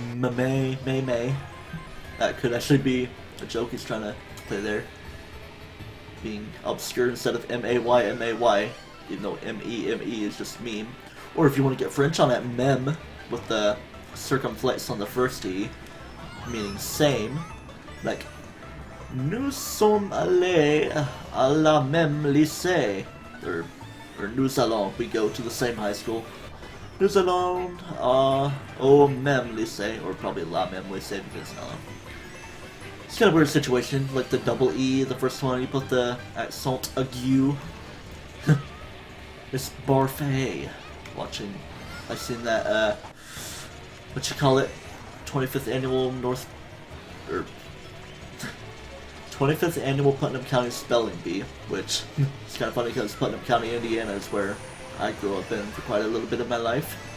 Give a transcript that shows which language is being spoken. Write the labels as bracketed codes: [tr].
[en] May. That could actually be a joke he's trying to play there. Being obscure instead of M-A-Y, even though M-E is just meme. Or if you want to get French on it, mem, with the circumflex on the first E, meaning same. [fr] Like, nous sommes allés à la même lycée. [en] Or [fr] nous allons, [en] we go to the same high school. [fr] Nous allons au même lycée, [en] or probably [fr] la même lycée [en] because, I don't know. It's kind of a weird situation, like the double E, the first one, you put the accent aigu. It's parfait. Watching, I've seen that, what you call it, 25th annual or 25th annual Putnam County Spelling Bee, which is kind of funny because Putnam County, Indiana is where I grew up in for quite a little bit of my life.